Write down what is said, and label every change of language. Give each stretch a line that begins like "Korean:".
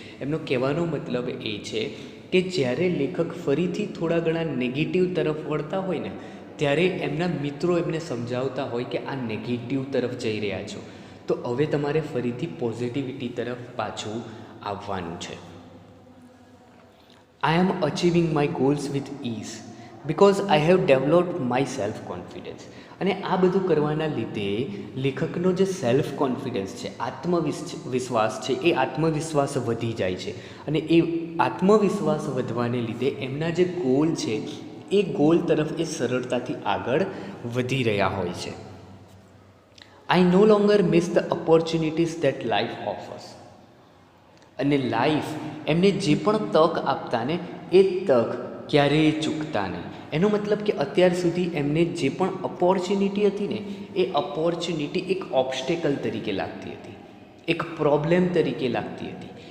Gujarati: એમનો કહેવાનો મતલબ એ છે કે જ્યારે લેખક ફરીથી થોડા ઘણા નેગેટિવ તરફ વળતા હોય ને ત્યારે એમના મિત્રો એમને સમજાવતા હોય કે આ નેગેટિવ તરફ જઈ રહ્યા છો, તો હવે તમારે ફરીથી પોઝિટિવિટી તરફ પાછું આવવાનું છે.
English: I am achieving my goals with ease because I have developed my self confidence.
Gujarati: અને આ બધું કરવાના લીધે લેખકનો જે સેલ્ફ કોન્ફિડન્સ છે, આત્મવિશ્વાસ છે, એ આત્મવિશ્વાસ વધી જાય છે. અને એ આત્મવિશ્વાસ વધવાને લીધે એમના જે ગોલ છે એ ગોલ તરફ એ સરળતાથી આગળ વધી રહ્યા હોય છે.
English: I no longer miss the opportunities that life offers.
Gujarati: અને લાઈફ એમને જે પણ તક આપતા ને એ તક ક્યારેય ચૂકતા નહીં. એનો મતલબ કે અત્યાર સુધી એમને જે પણ ઓપોર્ચ્યુનિટી હતી ને એ ઓપોર્ચ્યુનિટી એક ઓબ્સ્ટેકલ તરીકે લાગતી હતી, એક પ્રોબ્લેમ તરીકે લાગતી હતી.